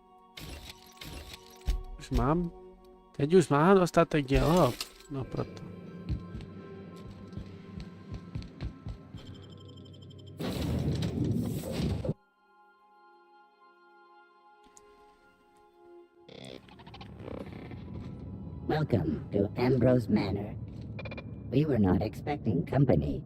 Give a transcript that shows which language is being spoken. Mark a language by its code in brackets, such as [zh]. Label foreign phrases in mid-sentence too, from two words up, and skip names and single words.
[cs] Už mám? Teď už mám dostatek dílu, no proto. [en] Welcome to Ambrose Manor. We were not expecting company.